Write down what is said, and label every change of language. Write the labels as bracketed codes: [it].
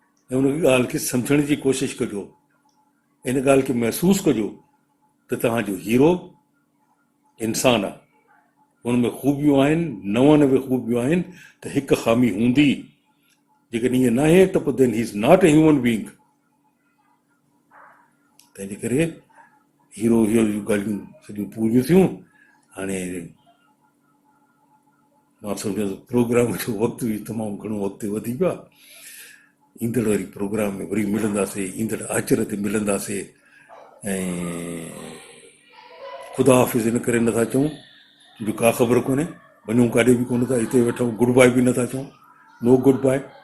[sd] ऐं उन ॻाल्हि खे सम्झण जी कोशिशि कजो, इन ॻाल्हि खे महसूसु कजो त तव्हांजो हीरो इंसान आहे, हुन में ख़ूबियूं आहिनि, 99 ख़ूबियूं आहिनि, त हिकु ख़ामी हूंदी. जेकॾहिं ईअं न आहे त पोइ [en] Then he is not a human being. [sd] तंहिंजे करे हीरो जूं ॻाल्हियूं सॼियूं पूरियूं थियूं. हाणे मां सम्झां थो प्रोग्राम जो वक़्तु बि तमामु घणो अॻिते वधी पियो आहे. ईंदड़ वरी प्रोग्राम में वरी मिलंदासीं, ईंदड़ आचर ते मिलंदासीं. ऐं ख़ुदा हाफ़िज़ इन करे नथा चऊं जो का ख़बर कोन्हे, वञूं काॾे बि कोन था, हिते वेठूं, गुड बाय बि नथा चऊं, [en] No good bye.